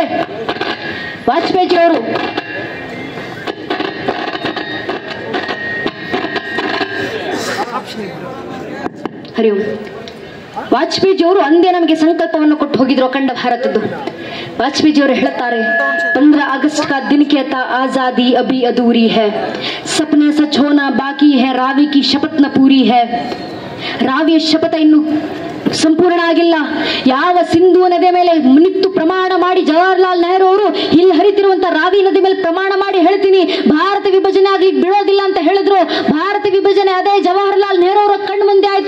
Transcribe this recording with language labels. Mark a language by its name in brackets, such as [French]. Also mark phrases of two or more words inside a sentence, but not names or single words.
[Kannada] ವಾಜಪೇಯಿ ಅವರು ವಾಜಪೇಯಿ ಅವರು ಅಂದೇ ನಮಗೆ ಸಂಕಲ್ಪವನ್ನು ಕೊಟ್ಟು ಹೋಗಿದ್ರು ಅಖಂಡ ಭಾರತದ್ದು. [Hindi] वाजपेयी [Kannada] ಅವರು ಹೇಳ್ತಾರೆ, [Hindi] 15 अगस्त का दिन कहता आजादी अभी अधूरी है, सपने सच होना बाकी है, रावी की शपथ न पूरी है. [Kannada] ರಾವಿಯ ಶಪಥ ಇನ್ನು ಸಂಪೂರ್ಣ ಆಗಿಲ್ಲ. ಯಾವ ಸಿಂಧೂ ನದಿ ಮೇಲೆ ನಿಂತು ಪ್ರಮಾಣ ಮಾಡಿ ಜವಾಹರ್ಲಾಲ್ ನೆಹರು ಅವರು ಇಲ್ಲಿ ಹರಿತಿರುವಂತ ರಾವಿ ನದಿ ಮೇಲೆ ಪ್ರಮಾಣ ಮಾಡಿ ಹೇಳ್ತೀನಿ ಭಾರತ ವಿಭಜನೆ ಆಗ್ಲಿಕ್ಕೆ ಬಿಡೋದಿಲ್ಲ ಅಂತ ಹೇಳಿದ್ರು. ಭಾರತ ವಿಭಜನೆ ಅದೇ ಜವಾಹರ್ಲಾಲ್ ನೆಹರು ಅವರ ಕಣ್ಣು ಮುಂದೆ ಆಯ್ತು.